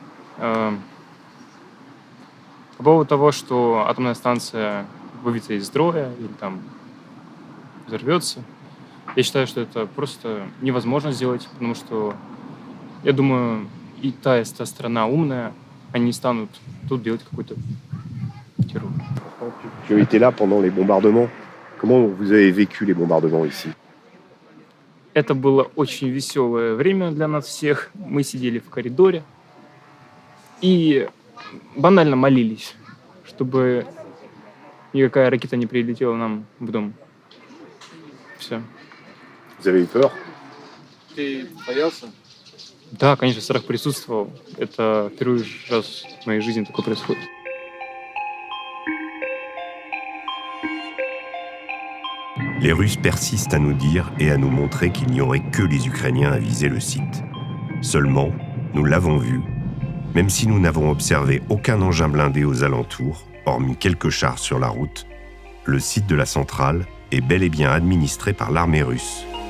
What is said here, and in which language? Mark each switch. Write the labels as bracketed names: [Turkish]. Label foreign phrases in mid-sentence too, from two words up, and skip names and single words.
[Russian] По поводу того, что атомная станция выведется из строя или там взорвется, я считаю, что это просто невозможно сделать, потому что, я думаю, и та страна умная, они не станут тут делать какой-то террор. [French] Tu étais là pendant les bombardements. Comment vous avez vécu les bombardements ici? [Russian] Это было очень веселое время для нас всех. Мы сидели в коридоре и банально молились, чтобы никакая ракета не прилетела нам в дом. Все. [French] Vous avez eu peur? [Russian] Ты боялся? Да, конечно, страх присутствовал. Это первый раз в моей жизни такое происходит. [French] Les Russes persistent à nous dire et à nous montrer qu'il n'y aurait que les Ukrainiens à viser le site. Seulement, nous l'avons vu, même si nous n'avons observé aucun engin blindé aux alentours, hormis quelques chars sur la route, le site de la centrale est bel et bien administré par l'armée russe.